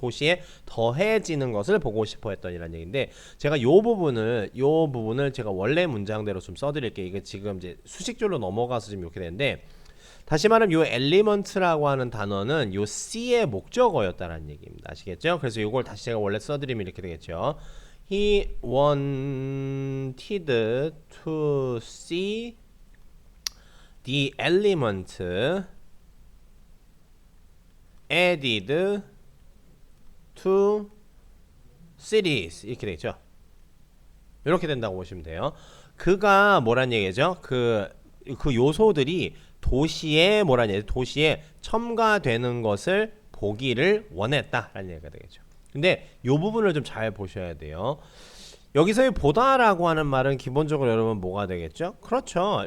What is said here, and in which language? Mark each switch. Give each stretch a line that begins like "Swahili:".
Korean: 도시에 더해지는 것을 보고 싶어 했던 이라는 얘기인데 제가 요 부분을 제가 원래 문장대로 좀 써드릴게요. 이게 지금 이제 수식절로 넘어가서 지금 이렇게 되는데 다시 말하면 요 element라고 하는 단어는 요 C의 목적어였다라는 얘기입니다. 아시겠죠? 그래서 요걸 다시 제가 원래 써드리면 이렇게 되겠죠.
English: He wanted to see the element added to cities
Korean: 이렇게 되겠죠. 이렇게 된다고 보시면 돼요. 그가 뭐란 얘기죠? 그 요소들이 도시에 도시에 첨가되는 것을 보기를 원했다라는 얘기가 되겠죠. 근데 요 부분을 좀 잘 보셔야 돼요. 여기서의 보다라고 하는 말은 기본적으로 여러분 뭐가 되겠죠? 그렇죠.